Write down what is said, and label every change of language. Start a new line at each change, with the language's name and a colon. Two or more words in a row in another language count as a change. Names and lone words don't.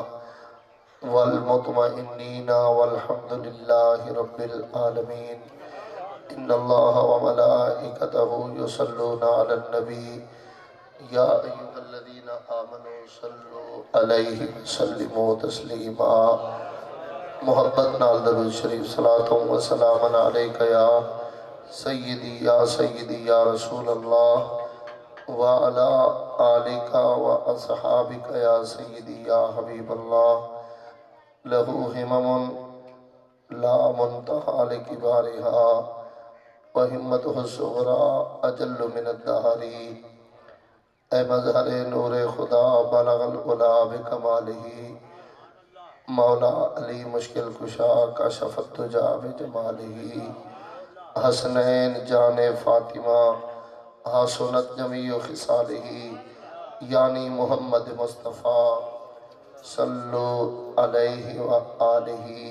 Arabic: والمطمئنين والحمد لله رب العالمين إن الله وملائكته يصلون على النبي يا أيها الذين آمنوا صلوا عليه وسلموا تسليما
Punjabi: محبت نال درود شریف
Arabic: صلاة و سلام عليك يا سيدي يا رسول الله وعلى آلك وأصحابك يا سيدي يا حبيب الله له همم لا منتهى لكبارها وهمته الصغرى أجل من
Urdu: الدهر اے مظہر نور خدا
Arabic: بلغ العلا بکمالہ
Urdu: مولا علی مشکل کشا
Arabic: کشف الدجا بجمالہ
Urdu: حسنین جان فاطمہ
Arabic: حسنت جمیع خصالہ
Urdu: یعنی محمد مصطفیٰ
Arabic: صلو علیہ وآلہ